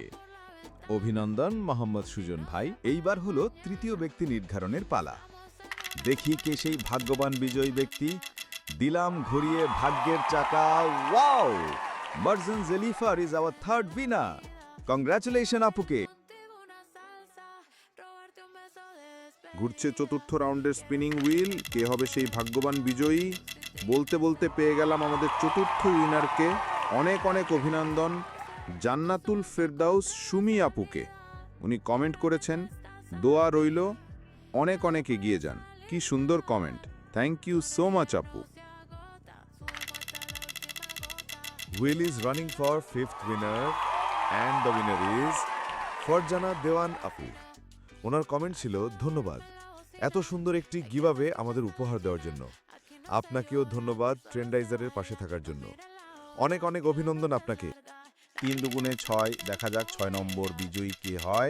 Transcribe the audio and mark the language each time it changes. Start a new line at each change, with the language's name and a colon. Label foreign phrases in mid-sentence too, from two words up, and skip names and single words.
Bangla: অভিনন্দন মোহাম্মদ সুজন ভাই। এইবার হলো তৃতীয় ব্যক্তি নির্ধারণের পালা। দেখি কে সেই ভাগ্যবান বিজয়ী ব্যক্তি। দিলাম ঘুরিয়ে ভাগ্যের চাকা।
English: wow, মারজান জেলিফার is our third winner।
Bangla: কংগ্রাচুলেশন আপুকে।
Spanish: Contigo una salsa, robarte un beso de despedida.
Bangla: ঘুরছে চতুর্থ রাউন্ডের স্পিনিং হুইল, কে হবে সেই ভাগ্যবান বিজয়ী? বলতে বলতে পেয়ে গেলাম আমাদের চতুর্থ উইনারকে। অনেক অনেক অভিনন্দন জান্নাতুল ফেরদাউস সুমি আপুকে। উনি কমেন্ট করেছেন, দোয়া রইল, অনেক অনেক এগিয়ে যান। কি সুন্দর কমেন্ট,
English: thank you so much
Bangla: আপু।
English: wheel is running for fifth winner and the winner is ফরজানা দেওয়ান আপু।
Bangla: ওনার কমেন্ট ছিল, ধন্যবাদ এত সুন্দর একটি গিভঅ্যাওয়ে আমাদের উপহার দেওয়ার জন্য। আপনাকেও ধন্যবাদ ট্রেন্ডাইজারের পাশে থাকার জন্য। অনেক অনেক অভিনন্দন আপনাকে। 3 দুগুণে 6, দেখা যাক 6 নম্বর বিজয়ী কে হয়।